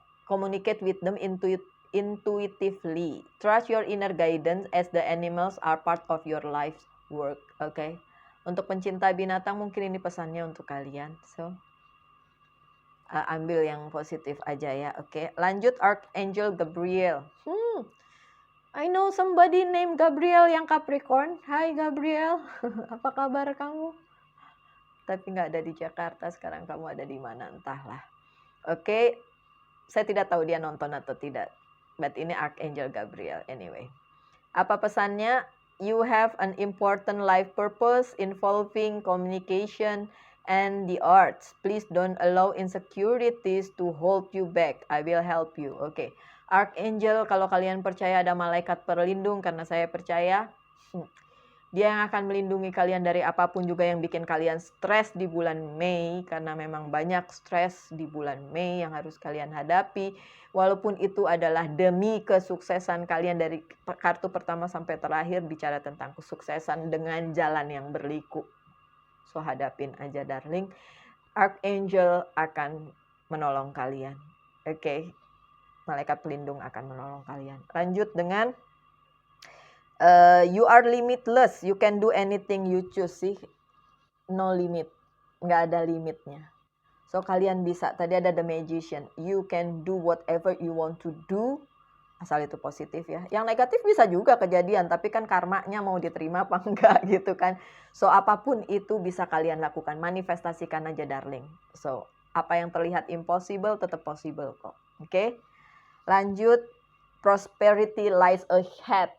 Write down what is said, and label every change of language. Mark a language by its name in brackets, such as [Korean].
[English] Communicate with them intuitively. Trust your inner guidance as the animals are part of your life's work. [Indonesian] Oke. Untuk pencinta binatang mungkin ini pesannya untuk kalian. So, ambil yang positif aja ya. Oke. [English] Lanjut Archangel Gabriel. I know somebody named Gabriel yang Capricorn. [Indonesian] Hai Gabriel, apa kabar kamu? Tapi nggak ada di Jakarta, sekarang kamu ada di mana, entahlah. Oke, saya tidak tahu dia nonton atau tidak. But ini Archangel Gabriel anyway. Apa pesannya? [English] You have an important life purpose involving communication and the arts. Please don't allow insecurities to hold you back. I will help you. Oke. [Indonesian] Archangel, kalau kalian percaya ada malaikat pelindung, karena saya percaya dia yang akan melindungi kalian dari apapun juga yang bikin kalian stres di bulan Mei, karena memang banyak stres di bulan Mei yang harus kalian hadapi, walaupun itu adalah demi kesuksesan kalian. Dari kartu pertama sampai terakhir bicara tentang kesuksesan dengan jalan yang berliku. So hadapin aja darling, Archangel akan menolong kalian. Oke. Malaikat pelindung akan menolong kalian. Lanjut dengan [English] you are limitless. You can do anything you choose sih. No limit. [Indonesian] Nggak ada limitnya. So kalian bisa. Tadi ada the magician. [English] You can do whatever you want to do. [Indonesian] Asal itu positif ya. Yang negatif bisa juga kejadian. Tapi kan karmanya mau diterima apa enggak gitu kan. So apapun itu bisa kalian lakukan. Manifestasikan aja darling. So apa yang terlihat impossible tetap possible kok. Oke? [English] Lanjut, prosperity lies ahead.